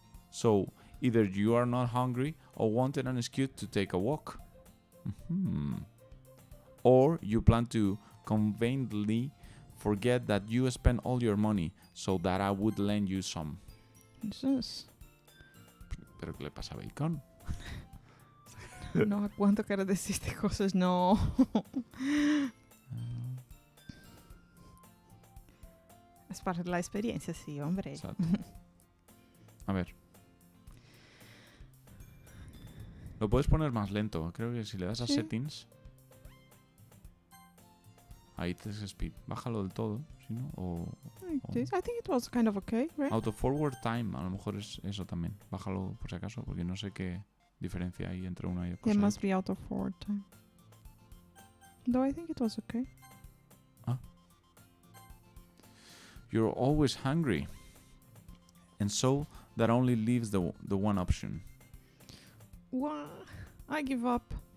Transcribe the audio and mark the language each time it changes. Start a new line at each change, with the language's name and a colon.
English: So, either you are not hungry or wanted an excuse to take a walk. Or you plan to conveniently forget that you spent all your money so that I would lend you some. Jesus.
Spanish: ¿Pero qué le pasa a Bacon? No aguanto que ahora deciste cosas, no. Es parte de la experiencia, sí, hombre. Exacto. A ver. Lo puedes poner más lento. Creo que si le das a Sí.
English: settings.
Spanish: Ahí text speed. Bájalo del todo, si no,
English: I think it was kind of okay, right?
Spanish: Auto forward time, a lo mejor es eso también. Bájalo por si acaso, porque no sé qué diferencia hay entre una y otra.
English: There must be auto forward time. Though I think it was okay. You're always hungry. And so that only leaves the one option. What? I give up.